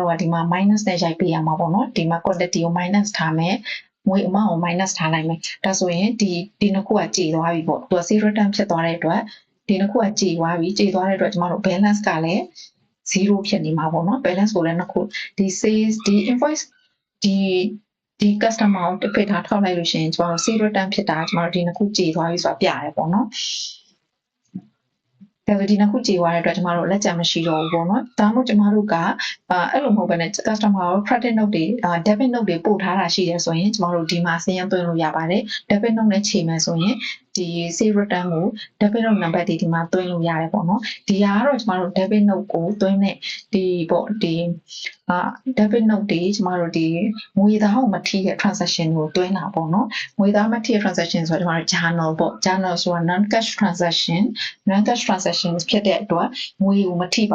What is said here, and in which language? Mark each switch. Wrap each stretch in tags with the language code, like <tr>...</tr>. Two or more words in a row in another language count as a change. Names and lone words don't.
<my>တို့ကဒီမှာ minus နဲ့ရိုက်ပေးရမှာပေါ့နော်ဒီမှာ quantity ကို minus ထားမယ်ငွေအမောက်ကို minus ထားလိုက်မယ်ဒါဆိုရင်ဒီနှစ်ခုကကြေသွားပြီပေါ့သူက</my> <en>save return</en> <my>ဖြစ်သွားတဲ့အတွက်ဒီနှစ်ခုကကြေသွားပြီကြေသွားတဲ့အတွက်ကျွန်တော်တို့ balance ကလည်း0ဖြစ်နေမှာပေါ့နော် balance ကိုလည်းနှစ်ခုဒီ sales ဒီ invoice ဒီ customer ကိုတစ်ဖက်ထားထောက်လိုက်လို့ရှိရင်ကျွန်တော်တို့</my> <en>save return</en> <my>ဖြစ်တာကျွန်တော်တို့ဒီနှစ်ခုကြေသွားပြီဆိုတာပြရတယ်ပေါ့နော် ဒါဆိုဒီနှစ်ခုကြေသွားတဲ့အတွက်ကျွန်တော်တို့လက်ကျန်မရှိတော့ဘူးပေါ့နော်ဒါမှမဟုတ်ကျွန်တော်တို့ကအဲ့လိုမဟုတ်ဘဲနဲ့ customer ကို</my> <en>credit note</en> <my>တွေ</my> <en>debit note</en> <my>တွေပို့ထားတာရှိတယ်ဆိုရင်ကျွန်တော်တို့ဒီမှာစာရင်းသွင်းလို့ရပါတယ်</my> <en>debit note</en> <my>နဲ့ချိန်မယ်ဆိုရင်ဒီ save return ကို</my> <en>debit note number</en> <my>ဒီမှာသွင်းလို့ရတယ်ပေါ့နော်ဒီဟာကတော့ကျွန်တော်တို့</my> <en>debit note</en> <my>ကိုသွင်းတဲ့ဒီပေါ့ဒီ</my> <en>debit note</en> <my>တွေကျွန်တော်တို့ဒီငွေသားကိုမထိတဲ့ transaction ကိုသွင်းတာပေါ့နော်ငွေသားမထိတဲ့ transaction ဆိုတော့ကျွန်တော်တို့ journal ပေါ့ journal ဆိုတာ</my> <en>non cash transaction</en> <my>ဖြစ်တဲ့အတွက်ငွေကိုမထိပါ</my>